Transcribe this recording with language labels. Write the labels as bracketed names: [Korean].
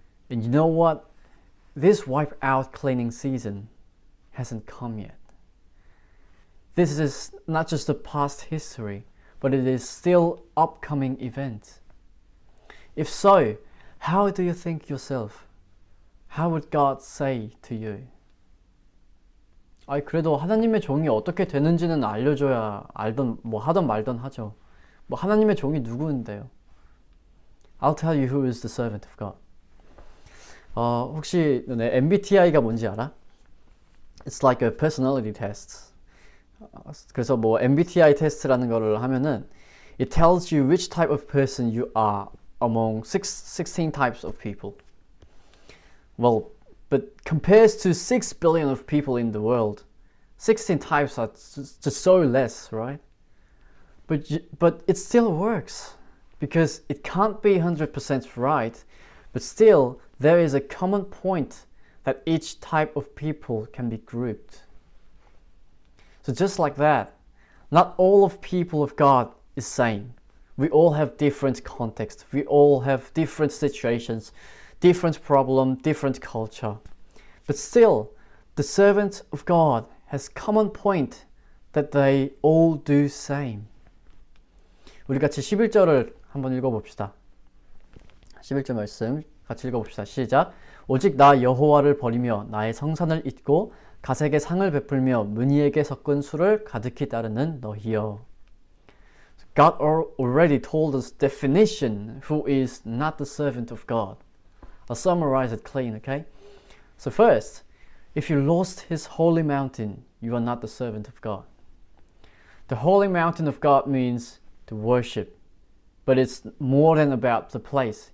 [English] And you know what? This wipe out cleaning season hasn't come yet. This is not just a past history, but it is still upcoming event. If so, how do you think yourself? How would God say to you? [Korean] 그래도 하나님의 종이 어떻게 되는지는 알려줘야 알던 뭐 하던 말던 하죠. 뭐 하나님의 종이 누구인데요? [English] I'll tell you who is the servant of God. [Korean] 혹시 너네 MBTI가 뭔지 알아? [English] It's like a personality test. [Korean] 그래서 뭐 MBTI 테스트라는 거를 하면은 [English] it tells you which type of person you are among 16 types of people. Well, but compares to 6 billion of people in the world, 16 types are just so less, right? But it still works because it can't be 100% right, but still there is a common point that each type of people can be grouped. So just like that, not all of people of God is same. We all have different contexts. We all have different situations, different problem, different culture. But still, the servant of God has common point that they all do same. [Korean] 우리 같이 11절을 한번 읽어봅시다. 11절 말씀 같이 읽어봅시다. 시작. 오직 나 여호와를 버리며 나의 성산을 잊고 가색의 상을 베풀며 무니에게 섞은 술을 가득히 따르는 너희여. [English] God already told us definition who is not the servant of God. I'll summarize it clean, okay? So first, if you lost his holy mountain, you are not the servant of God. The holy mountain of God means to worship, but it's more than about the place.